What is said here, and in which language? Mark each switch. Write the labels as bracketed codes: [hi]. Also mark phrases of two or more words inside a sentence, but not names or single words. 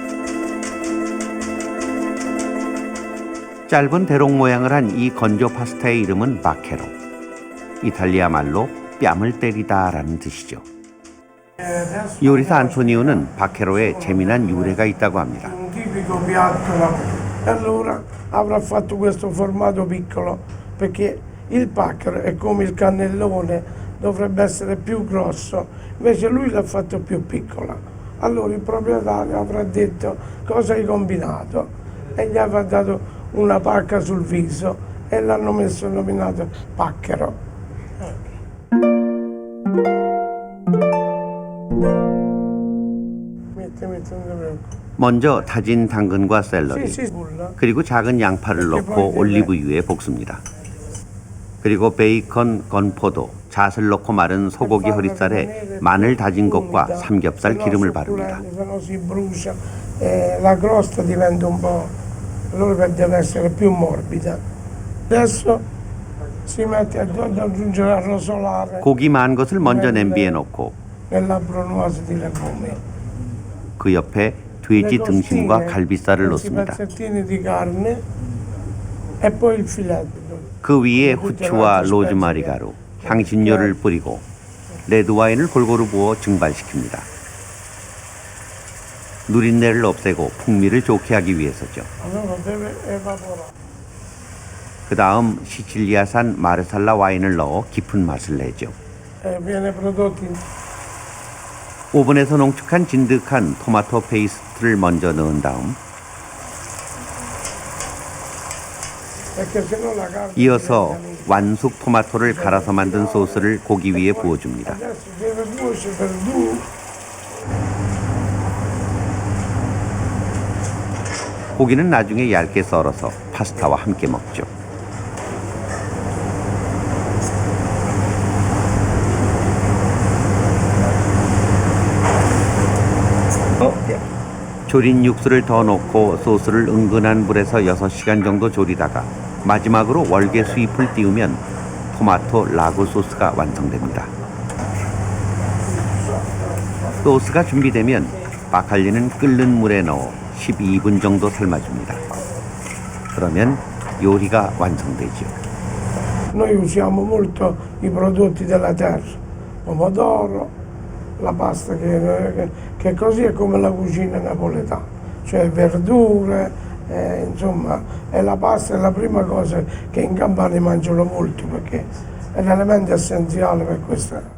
[ko] 짧은 대롱 모양을 한 이 건조 파스타의 이름은 바케로. 이탈리아 말로 뺨을 때리다라는 뜻이죠. 요리사 안토니오는 바케로에 재미난 유래가 있다고 합니다. [it] Allora avrà fatto questo formato piccolo perché il pacchero è come il cannellone dovrebbe essere più grosso, invece lui l'ha fatto più piccola. Allora il proprietario avrà detto cosa hai combinato e gli avrà dato una pacca sul viso e l'hanno messo nominato Pacchero. Metti, non ti preoccupare. [ko] 먼저 다진 당근과 샐러리, [it] Sì, sì, nulla. [ko] 그리고 작은 양파를 넣고 올리브유에 볶습니다. 그리고 베이컨, 건포도, 잣을 넣고 마른 소고기 허리살에 마늘 다진 것과 삼겹살 기름을 바릅니다. [it] Se no si brucia e la crosta diventa un po', allora deve essere più morbida. Adesso si mette ad aggiungere a rosolare [ko] 고기 만 것을 먼저 냄비에 넣고 [it] nella brunoise di legumi. [ko] 그 옆에 돼지 등심과 갈비살을 [it] questi [ko] 넣습니다. [it] pezzettini di carne e poi il filetto. [ko] 그 위에 후추와 로즈마리 가루, 향신료를 뿌리고 레드와인을 골고루 부어 증발시킵니다. 누린내를 없애고 풍미를 좋게 하기 위해서죠. [it] Allora deve evaporare. [ko] 그 다음 시칠리아산 마르살라 와인을 넣어 깊은 맛을 내죠. [it] Viene prodotto in [ko] 오븐에서 농축한 진득한 토마토 페이스트를 먼저 넣은 다음 [it] perché se no la carne [ko] 이어서 완숙 토마토를 갈아서 만든 소스를 고기 위에 부어줍니다. [it] adesso deve cuocere per due. [ko] 고기는 나중에 얇게 썰어서 파스타와 함께 먹죠. 졸인 육수를 더 넣고 소스를 은근한 불에서 6시간 정도 졸이다가 마지막으로 월계 수잎을 띄우면 토마토 라구 소스가 완성됩니다. 소스가 준비되면 바칼리는 끓는 물에 넣어 12분 정도 삶아줍니다. 그러면 요리가 완성되죠. [it] Noi usiamo molto i prodotti della terra, pomodoro, la pasta che così è come la cucina napoletana, cioè verdure, insomma, e la pasta è la prima cosa che in Campania mangiano molto perché è un elemento essenziale per questa.